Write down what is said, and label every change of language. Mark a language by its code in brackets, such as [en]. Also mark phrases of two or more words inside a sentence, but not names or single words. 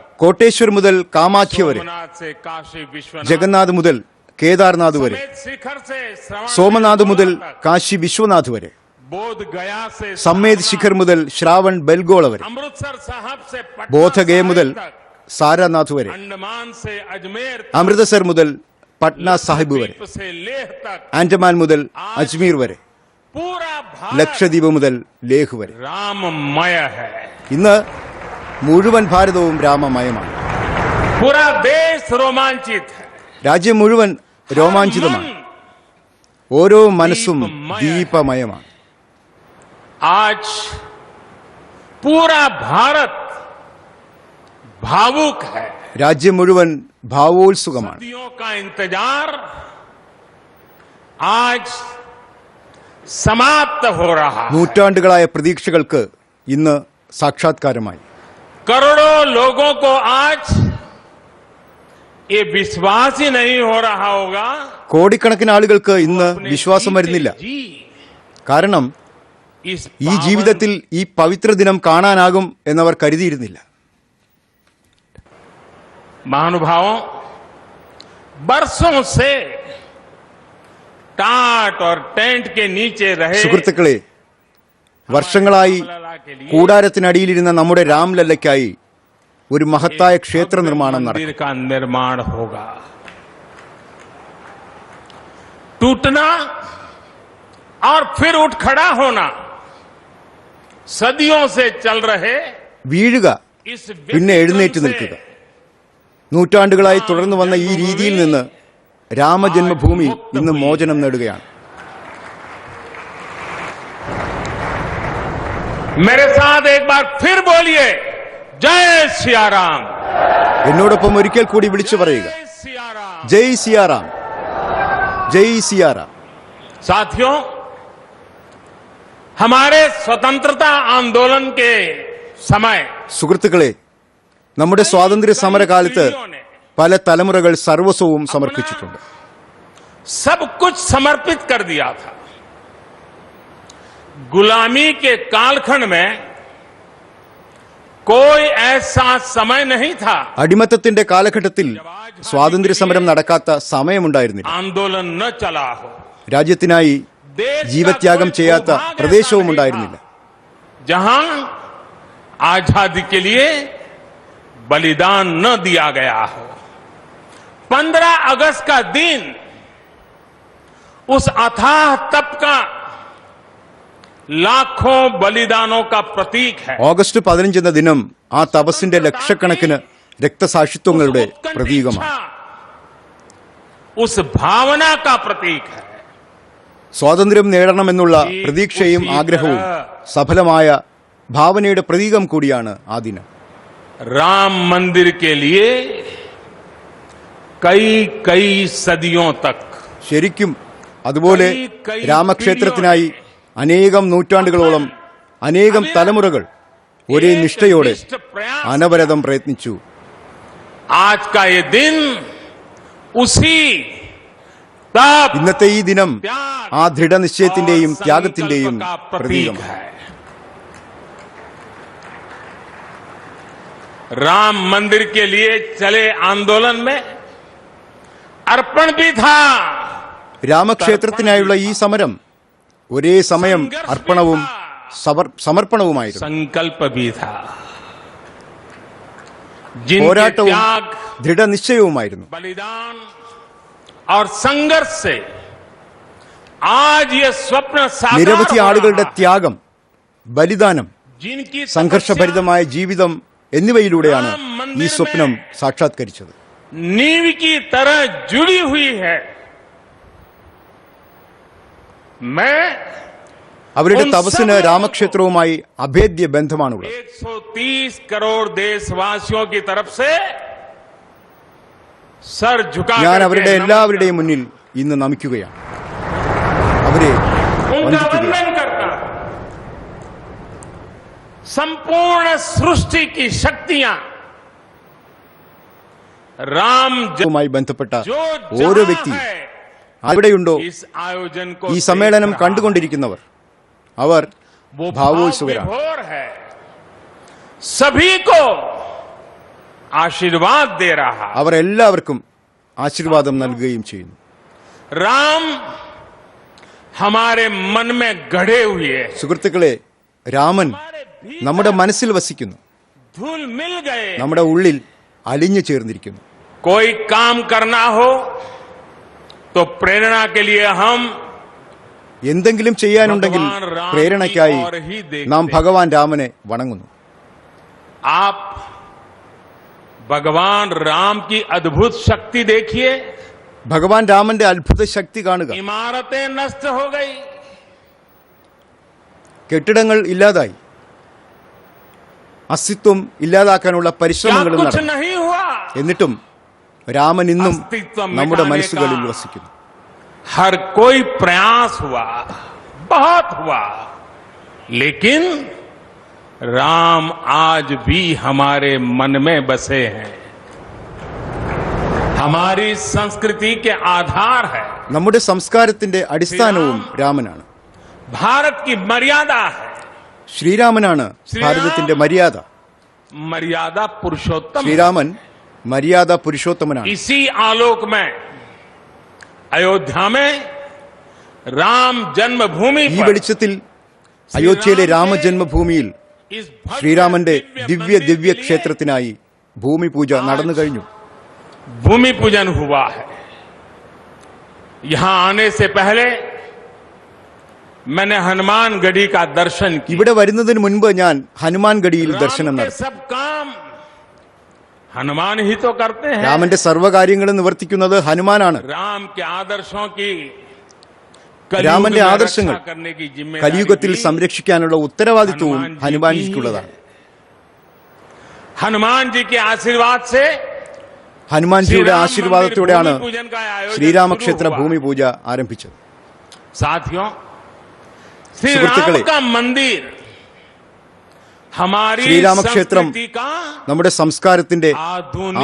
[ml] കോട്ടേശ്വർ മുതൽ കാമാഖ്യ വരെ, ജഗന്നാഥ് മുതൽ കേദാർനാഥ് വരെ, സോമനാഥ് മുതൽ കാശി വിശ്വനാഥ് വരെ, സമ്മേദ് ശിഖർ മുതൽ ശ്രാവൺ ബെൽഗോള വരെ, ബോധഗയ മുതൽ സാരാനാഥ് വരെ, അമൃതസർ മുതൽ പട്ന സാഹിബ് വരെ, ആൻഡമാൻ മുതൽ അജ്മീർ വരെ, ലക്ഷദ്വീപ് മുതൽ ലേഹ് വരെ. ഇന്ന് മുഴുവൻ ഭാരതവും രാമമയമാണ്. രാജ്യം മുഴുവൻ രോമാഞ്ചിതമാണ്. ഓരോ മനസ്സും ദീപമയമാണ്. [hi] आज पूरा भारत भावुक है. [ml] രാജ്യം മുഴുവൻ ഭാവോത്സുകമാണ്. [hi] सदियों का इंतजार आज समाप्त हो रहा है. [ml] നൂറ്റാണ്ടുകളായ പ്രതീക്ഷകൾക്ക് ഇന്ന് സാക്ഷാത്കാരമായി. [hi] करोड़ों लोगों को आज ये विश्वास ही नहीं हो रहा होगा. [ml] കോടിക്കണക്കിന് ആളുകൾക്ക് ഇന്ന് വിശ്വാസം വരുന്നില്ല. കാരണം ഈ ജീവിതത്തിൽ ഈ പവിത്ര ദിനം കാണാനാകും എന്നവർ കരുതിയിരുന്നില്ല. [hi] महानुभावों, बरसों से टाट और टेंट के नीचे रहे [ml] സുഹൃത്തുക്കളെ, വർഷങ്ങളായി കൂടാരത്തിനടിയിലിരുന്ന നമ്മുടെ രാംലല്ലയ്ക്കായി ഒരു മഹത്തായ ക്ഷേത്ര നിർമ്മാണം നടക്കും. [hi] मंदिर का निर्माण होगा. टूटना और फिर उठ खड़ा होना सदियों से चल रहे [ml] വീഴുക, [hi] इस [ml] പിന്നെ എഴുന്നേറ്റ് നിൽക്കുക, നൂറ്റാണ്ടുകളായി തുടർന്നു വന്ന ഈ രീതിയിൽ നിന്ന് രാമജന്മഭൂമി ഇന്ന് മോചനം നേടുകയാണ്. [hi] मेरे साथ एक बार फिर बोलिए, जय सियाराम. [ml] എന്നോടൊപ്പം ഒരിക്കൽ കൂടി വിളിച്ചു പറയുക, [hi] सियाराम. जय सियाराम, जय सियाराम. साथियों, हमारे स्वतंत्रता आंदोलन के समय [ml] സുഹൃത്തുക്കളെ, നമ്മുടെ സ്വാതന്ത്ര്യ സമരകാലത്ത് പല തലമുറകൾ സർവസ്വവും സമർപ്പിച്ചിട്ടുണ്ട്. [hi] सब कुछ समर्पित कर दिया था. गुलामी के कालखंड में कोई ऐसा समय नहीं था. [ml] അടിമത്തത്തിന്റെ കാലഘട്ടത്തിൽ സ്വാതന്ത്ര്യ സമരം നടക്കാത്ത സമയമുണ്ടായിരുന്നില്ല. [hi] आंदोलन न चला हो. [ml] രാജ്യത്തിനായി ജീവത്യാഗം ചെയ്യാത്ത പ്രദേശവും ഉണ്ടായിരുന്നില്ല. [hi] जहां आजादी के लिए बलिदान न दिया गया हो. 15 अगस्त का दिन उस अथाह तप का लाखों बलिदानों का प्रतीक है. [ml] ഓഗസ്റ്റ് 15 എന്ന ദിനം ആ തപസ്സിന്റെ ലക്ഷക്കണക്കിന് രക്തസാക്ഷിത്വങ്ങളുടെ പ്രതീകമാണ്. [hi] उस भावना का प्रतीक है. [ml] സ്വാതന്ത്ര്യം നേടണമെന്നുള്ള പ്രതീക്ഷയും ആഗ്രഹവും സഫലമായ ഭാവനയുടെ പ്രതീകം കൂടിയാണ് ആ ദിനം. [hi] राम मंदिर के लिए कई सदियों तक [ml] ശരിക്കും അതുപോലെ രാമക്ഷേത്രത്തിനായി അനേകം നൂറ്റാണ്ടുകളോളം അനേകം തലമുറകൾ ഒരേ നിഷ്ഠയോടെ അനവരതം പ്രയത്നിച്ചു. [hi] आज का ये दिन उसी तप [ml] ഇന്നത്തെ ഈ ദിനം ആ ദൃഢനിശ്ചയത്തിന്റെയും ത്യാഗത്തിന്റെയും പ്രതീകമാണ്. [hi] राम मंदिर के लिए चले आंदोलन में अर्पण भी था. [ml] രാമക്ഷേത്രത്തിനായുള്ള ഈ സമരം ഒരേ സമയം അർപ്പണവും സമർപ്പണവുമായിരുന്നു. [hi] संकल्प भी था. [ml] പോരാട്ടവും ദൃഢനിശ്ചയവുമായിരുന്നു. [hi] बलिदान और संघर्ष से आज ये स्वप्न साकार [ml] നിരവധി ആളുകളുടെ ത്യാഗം, ബലിദാനം, [hi] जिनकी [ml] സംഘർഷഭരിതമായ ജീവിതം എന്നിവയിലൂടെയാണ് ഈ സ്വപ്നം സാക്ഷാത്കരിച്ചത്. [hi] नींव की तरह जुड़ी हुई है. मैं [ml] അവരുടെ തപസ്സിന് രാമക്ഷേത്രവുമായി അഭേദ്യ ബന്ധമാണുള്ളത്. [hi] 130 करोड़ देशवासियों की तरफ से सर झुका [ml] ഞാൻ അവരുടെ എല്ലാവരുടെയും മുന്നിൽ ഇന്ന് നമിക്കുകയാണ്, അവരെ [hi] उनका [ml] വന്ദിക്കുകയാണ്. [hi] वंदन करता हूं. संपूर्ण सृष्टि की शक्तियां राम [ml] വുമായി ബന്ധപ്പെട്ട [hi] जो [ml] ഓരോ [hi] जहां [ml] വ്യക്തിയും [hi] है, [ml] അവിടെയുണ്ടോ [hi] इस आयोजन को [ml] ഈ സമ്മേളനം [hi] देख रहा [ml] കണ്ടുകൊണ്ടിരിക്കുന്നവർ, അവർ [hi] वो [ml] ഭാവോത്സുകരാണ്. [hi] भावविभोर है. सभी को आशीर्वाद दे रहा. [ml] അവർ എല്ലാവർക്കും ആശീർവാദം നൽകുകയും ചെയ്യുന്നു. [hi] राम हमारे मन में गढ़े हुए हैं. [ml] സുഹൃത്തുക്കളെ, രാമൻ നമ്മുടെ മനസ്സിൽ വസിക്കുന്നു, [hi] धूल मिल गए. [ml] നമ്മുടെ ഉള്ളിൽ അലിഞ്ഞു ചേർന്നിരിക്കുന്നു. [hi] कोई काम करना हो तो प्रेरणा के लिए हम [ml] എന്തെങ്കിലും ചെയ്യാനുണ്ടെങ്കിൽ പ്രേരണയ്ക്കായി നാം ഭഗവാൻ രാമനെ വണങ്ങുന്നു. [hi] आप भगवान राम की अद्भुत शक्ति देखिए. [ml] ഭഗവാൻ രാമന്റെ അത്ഭുത ശക്തി കാണുക. [hi] इमारतें नष्ट हो गई, [ml] കെട്ടിടങ്ങൾ ഇല്ലാതായി, അസ്തിത്വം ഇല്ലാതാക്കാനുള്ള [hi] क्या [ml] പരിശ്രമങ്ങളും [hi] कुछ [ml] നടന്നു. [hi] नहीं हुआ. [ml] എന്നിട്ടും രാമൻ ഇന്നും [hi] अस्तित्व [ml] നമ്മുടെ [hi] मिटाने [ml] മനസ്സുകളിൽ [hi] का [ml] വസിക്കുന്നു. [hi] हर कोई प्रयास हुआ, बहुत हुआ, लेकिन राम आज भी हमारे मन में बसे हैं. हमारी संस्कृति के आधार है. [ml] നമ്മുടെ സംസ്കാരത്തിന്റെ അടിസ്ഥാനവും രാമനാണ്. [hi] भारत की मर्यादा है. [ml] ശ്രീരാമനാണ് ഭാരതത്തിന്റെ മര്യാദ. [hi] मर्यादा पुरुषोत्तम है. [ml] ശ്രീരാമൻ മര്യാദ പുരുഷോത്തമനാണ്. [hi] इसी आलोक में अयोध्या में राम जन्मभूमि [ml] ഈ വെളിച്ചത്തിൽ അയോധ്യയിലെ രാമജന്മഭൂമിയിൽ [hi] इस भव्य [ml] ശ്രീരാമന്റെ ദിവ്യ ദിവ്യ [hi] मंदिर के [ml] ക്ഷേത്രത്തിനായി ഭൂമി പൂജ നടന്നു കഴിഞ്ഞു. [hi] लिए भूमि पूजन हुआ है. यहां आने से पहले मैंने हनुमान गढ़ी का दर्शन किया. [ml] ഇവിടെ വരുന്നതിന് മുൻപ് ഞാൻ ഹനുമാൻഗഡിയിൽ [hi] राम [ml] ദർശനം [hi] के [ml] നടത്തി. [hi] सब काम हनुमान ही तो करते हैं. [ml] രാമന്റെ സർവ്വകാര്യങ്ങളും നിവർത്തിക്കുന്നത് ഹനുമാനാണ്. [hi] राम के आदर्शों की [ml] രാമന്റെ [hi] कलयुग में [ml] ആദർശങ്ങൾ [hi] रक्षा करने की जिम्मेदारी [ml] കലിയുഗത്തിൽ [hi] भी [ml] സംരക്ഷിക്കാനുള്ള ഉത്തരവാദിത്വവും [hi] हनुमान जी [ml] ഹനുമാൻജിക്കുള്ളതാണ്. [hi] हनुमान जी के आशीर्वाद से [ml] ഹനുമാൻജിയുടെ ആശീർവാദത്തോടെയാണ് [hi] भूमि पूजन का आयोजन [ml] ശ്രീരാമക്ഷേത്ര [hi] शुरू हुआ. [ml] ഭൂമി പൂജ ആരംഭിച്ചത്. [hi] साथियों, श्री [ml] സുഹൃത്തുക്കളെ, [hi] राम का मंदिर हमारी [ml] ശ്രീരാമക്ഷേത്രം [hi] संस्कृति का [ml] നമ്മുടെ സംസ്കാരത്തിന്റെ [hi] आधुनिक